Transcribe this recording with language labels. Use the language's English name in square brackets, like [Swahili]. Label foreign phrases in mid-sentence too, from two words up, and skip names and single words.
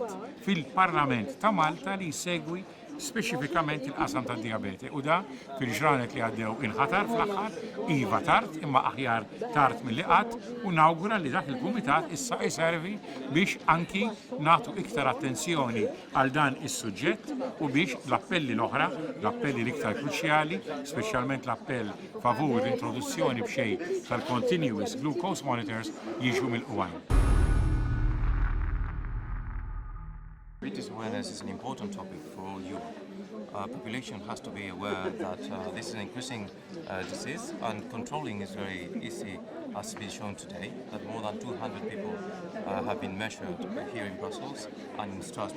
[Maltese] fil-Parlament ta' Malta li jsegwi speċifikament il-qasam tad diabete u da fil-ġranet li għaddew inħatar fl-aħħar iva tard imma aħjar tard milli qatt u nawgura li dak il-kumitat issa jservi biex anki nagħtu iktar attenzjoni għal dan is-suġġett u biex l-appelli l-oħra, l-appelli l-iktar kruċjali, speċjalment l-appell favur l-introduzzjoni b'xejn tal- [English] continuous glucose monitors [Maltese] jiġu mill-qwajn. [English] Diabetes awareness is an important topic for all Europe. Population has to be aware that this is an increasing disease and controlling is very easy as been shown today, that more than 200 people have been measured here in Brussels and in Strasbourg.